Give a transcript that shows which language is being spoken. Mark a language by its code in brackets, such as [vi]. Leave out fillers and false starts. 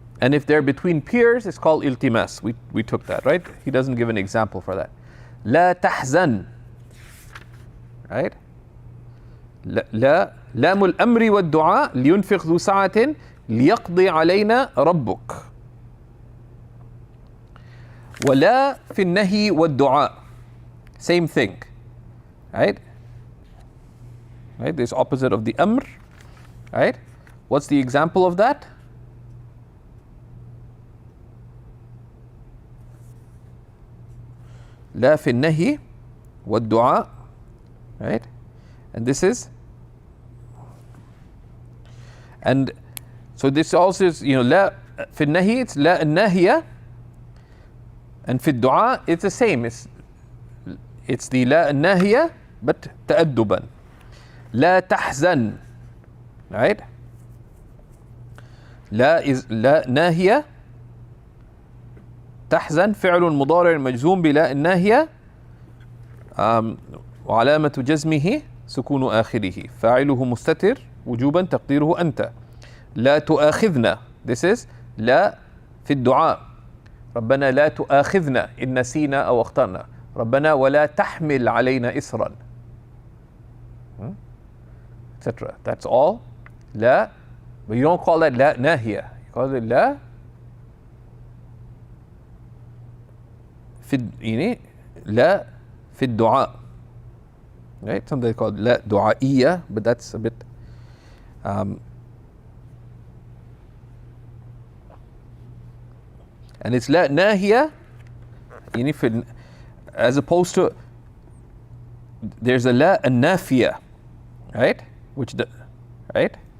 [en] And if they're between peers, it's called iltimas. We took that, right? He doesn't give an example for that. [ar] لا تحزن, [en] right? [ar] لا لام الأمر والدعاء لينفق ذو سعة ليقضي علينا ربك. ولا في النهي والدعاء, [en] same thing, right? Right? This opposite of the amr, right? What's the example of that? [ar] لا في النهي والدعاء, [en] right? And this is, and so this also is, [ar] لا في النهي, [en] it's [ar] لا الناهية. [en] And [ar] في الدعاء [en] it's the same. It's the [ar] لا الناهية [en] but [ar] تأدبا. لا تحزن, [en] right? [ar] لا [en] is [ar] لا ناهية. تحزن فعل مضارع مجزوم بلا الناهية وعلامة جزمه سكون آخره فاعله مستتر وجوبا تقديره أنت. لا تؤاخذنا, [en] this is [ar] لا في الدعاء. ربنا لا تؤاخذنا إن نسينا أو أخطأنا. ربنا ولا تحمل علينا إسرا, etc. [en] That's all. [ar] لا, [en] but you don't call that [ar] لا ناهية. [en] You call it [ar] لا في لا في الدعاء, [en] right? Something called [ar] لا دعائية, [en] but that's a bit and it's [ar] لا ناهية, [en] as opposed to there's a [ar] لا النافية, [en] right? Right?